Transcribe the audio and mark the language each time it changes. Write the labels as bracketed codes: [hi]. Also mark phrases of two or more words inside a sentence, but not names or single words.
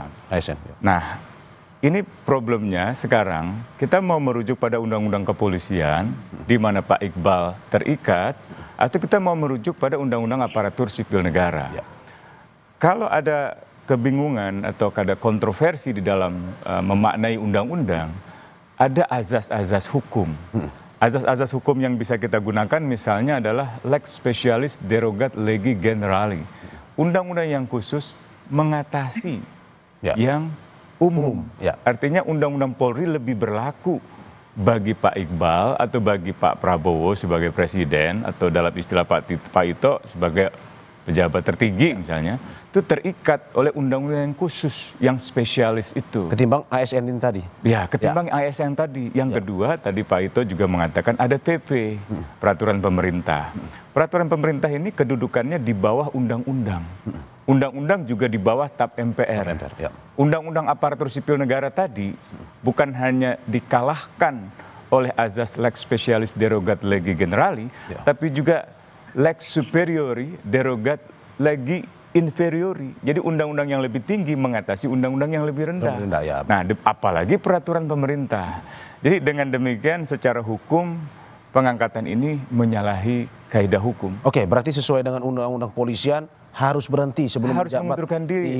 [id] Nah, ini problemnya sekarang kita mau merujuk pada undang-undang kepolisian di mana Pak Iqbal terikat, atau kita mau merujuk pada undang-undang aparatur sipil negara. Kalau ada kebingungan atau ada kontroversi di dalam memaknai undang-undang, ada azas-azas hukum. Azas-azas hukum yang bisa kita gunakan misalnya adalah [la] lex specialis derogat legi generali. [id] Undang-undang yang khusus mengatasi yang umum. Artinya undang-undang Polri lebih berlaku bagi Pak Iqbal atau bagi Pak Prabowo sebagai presiden, atau dalam istilah Pak Ito sebagai pejabat tertinggi misalnya, itu terikat oleh undang-undang yang khusus, yang spesialis itu. Ketimbang ASN ini tadi? Ya, ketimbang ASN tadi. Yang kedua, tadi Pak Ito juga mengatakan ada PP, peraturan pemerintah. Peraturan pemerintah ini kedudukannya di bawah undang-undang. Undang-undang juga di bawah TAP MPR. Undang-undang aparatur sipil negara tadi bukan hanya dikalahkan oleh azas [la] lex specialis derogat legi generali, [id] tapi juga [la] lex superiori derogat legi inferiori. [id] Jadi undang-undang yang lebih tinggi mengatasi undang-undang yang lebih rendah. Nah, apalagi peraturan pemerintah. Jadi dengan demikian secara hukum pengangkatan ini menyalahi kaidah hukum. Oke, berarti sesuai dengan undang-undang polisian harus berhenti sebelum mengundurkan diri.